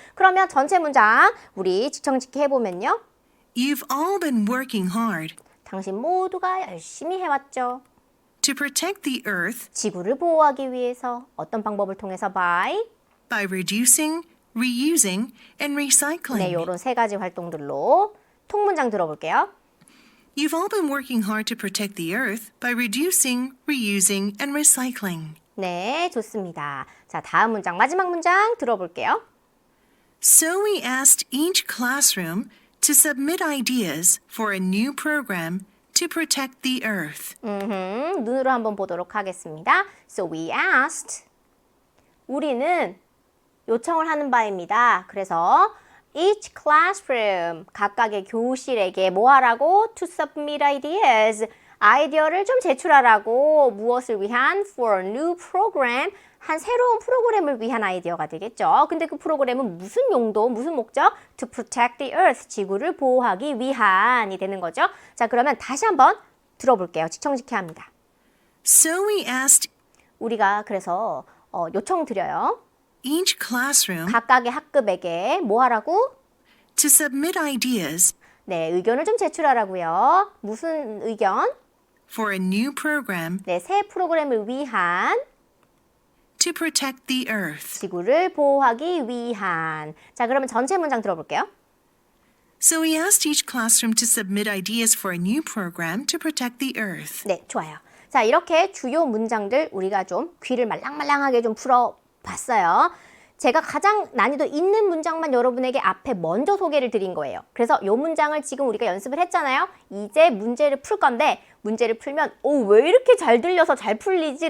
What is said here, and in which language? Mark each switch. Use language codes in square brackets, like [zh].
[ko] 그러면 전체 문장 우리 지청짓기 해보면요. [en] You've all been working hard [ko] 당신 모두가 열심히 해왔죠. [en] to protect the earth [ko] 지구를 보호하기 위해서 어떤 방법을 통해서 by [en] reducing, reusing, and recycling. [ko] 네, 요런 세 가지 활동들로 통문장 들어볼게요. [en] You've all been working hard to protect the earth by reducing, reusing, and recycling. [ko] 네, 좋습니다. 자, 다음 문장, 마지막 문장 들어볼게요. [en] So we asked each classroom to submit ideas for a new program to protect the earth. [ko] 눈으로 한번 보도록 하겠습니다. [en] So we asked. [ko] 우리는 요청을 하는 바입니다. 그래서 [en] each classroom, [ko] 각각의 교실에게 뭐 하라고? [en] To submit ideas. [ko] 아이디어를 좀 제출하라고. 무엇을 위한? [en] For a new program. [ko] 한 새로운 프로그램을 위한 아이디어가 되겠죠. 근데 그 프로그램은 무슨 용도, 무슨 목적? [en] To protect the earth. [ko] 지구를 보호하기 위한이 되는 거죠. 자, 그러면 다시 한번 들어볼게요. 지청짓기 합니다. [en] So we asked [ko] 우리가 그래서 요청 드려요. [en] each classroom [ko] 각각의 학급에게 뭐 하라고? [en] to submit ideas [ko] 네, 의견을 좀 제출하라고요. 무슨 의견? [en] for a new program [ko] 네, 새 프로그램을 위한 [en] to protect the earth. [ko] 지구를 보호하기 위한. 자, 그러면 전체 문장 들어볼게요. [en] So we asked each classroom to submit ideas for a new program to protect the earth. [ko] 네, 좋아요. 자, 이렇게 주요 문장들 우리가 좀 귀를 말랑말랑하게 좀 풀어봤어요. 제가 가장 난이도 있는 문장만 여러분에게 앞에 먼저 소개를 드린 거예요. 그래서 이 문장을 지금 우리가 연습을 했잖아요. 이제 문제를 풀 건데 문제를 풀면 왜 이렇게 잘 들려서 잘 풀리지?